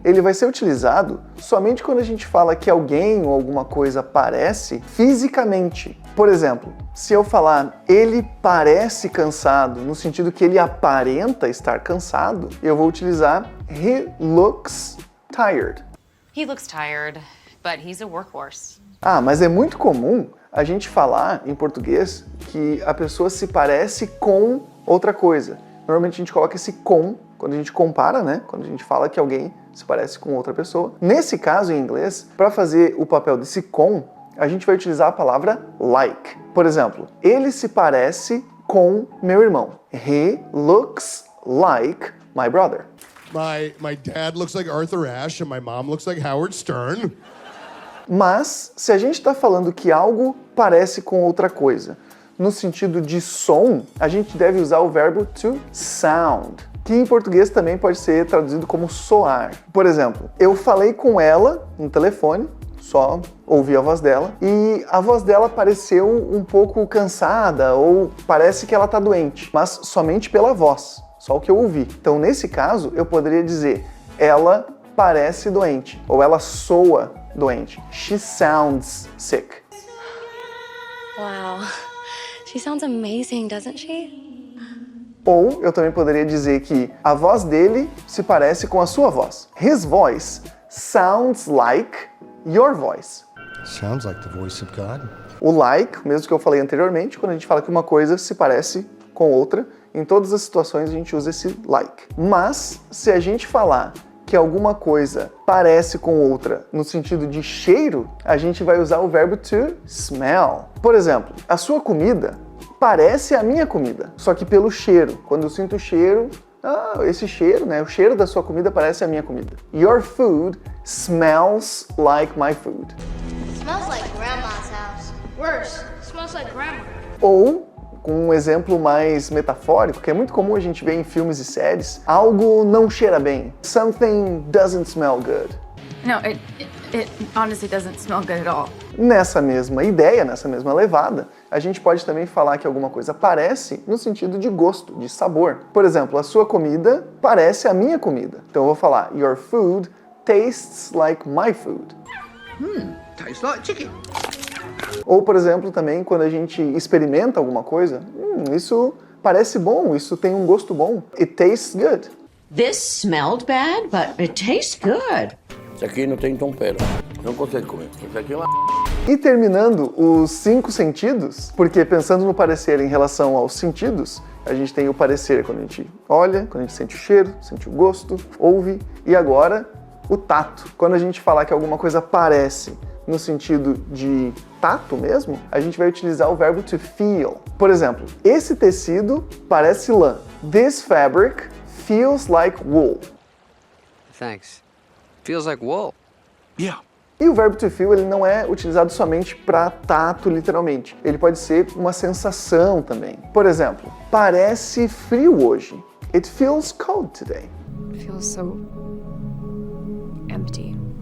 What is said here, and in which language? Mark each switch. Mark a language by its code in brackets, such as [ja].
[pt] Ele vai ser utilizado somente quando a gente fala que alguém ou alguma coisa parece fisicamente. Por exemplo, se eu falar ele parece cansado, no sentido que ele aparenta estar cansado, eu vou utilizar [en] he looks tired. He looks tired, but he's a workhorse. [pt] Mas é muito comum a gente falar em português que a pessoa se parece com outra coisa. Normalmente a gente coloca esse com quando a gente compara, né? Quando a gente fala que alguém se parece com outra pessoa. Nesse caso, em inglês, para fazer o papel desse com, a gente vai utilizar a palavra like. Por exemplo, ele se parece com meu irmão. [en] He looks like my brother. My dad looks like Arthur Ashe and my mom looks like Howard Stern. [pt] Mas, se a gente está falando que algo parece com outra coisa, no sentido de som, a gente deve usar o verbo to sound, que em português também pode ser traduzido como soar. Por exemplo, eu falei com ela no telefone, só ouvi a voz dela, e a voz dela pareceu um pouco cansada, ou parece que ela está doente, mas somente pela voz, só o que eu ouvi. Então, nesse caso, eu poderia dizer, ela parece doente, ou ela soa doente. [en] She sounds sick. Wow, she sounds amazing, doesn't she? [pt] Ou eu também poderia dizer que a voz dele se parece com a sua voz. [en] His voice sounds like your voice. Sounds like the voice of God. [pt] O like, mesmo que eu falei anteriormente, quando a gente fala que uma coisa se parece com outra, em todas as situações a gente usa esse like. Mas, se a gente falar que alguma coisa parece com outra no sentido de cheiro, a gente vai usar o verbo to smell. Por exemplo, a sua comida parece a minha comida, só que pelo cheiro. Quando eu sinto o cheiro, esse cheiro, né? O cheiro da sua comida parece a minha comida. [en] Your food smells like my food. Smells like grandma's house. Worse, smells like grandma. [pt] Ou, com um exemplo mais metafórico, que é muito comum a gente ver em filmes e séries, algo não cheira bem. [en] Something doesn't smell good. No, it honestly doesn't smell good at all. [pt] Nessa mesma ideia, nessa mesma levada, a gente pode também falar que alguma coisa parece no sentido de gosto, de sabor. Por exemplo, a sua comida parece a minha comida. Então eu vou falar, [en] your food tastes like my food. Tastes like chicken. [pt] Ou, por exemplo, também quando a gente experimenta alguma coisa, isso parece bom, isso tem um gosto bom. [en] It tastes good. This smelled bad, but it tastes good. [pt] Isso aqui não tem tempero. Não consegue comer. Isso aqui é uma... E terminando os 5 sentidos, porque pensando no parecer em relação aos sentidos, a gente tem o parecer quando a gente olha, quando a gente sente o cheiro, sente o gosto, ouve, e agora o tato. Quando a gente falar que alguma coisa parece no sentido de tato mesmo, a gente vai utilizar o verbo to feel. Por exemplo, esse tecido parece lã. [en] This fabric feels like wool. Thanks. Feels like wool. Yeah. [pt] E o verbo to feel, ele não é utilizado somente para tato, literalmente. Ele pode ser uma sensação também. Por exemplo, parece frio hoje. [en] It feels cold today. Feels so empty.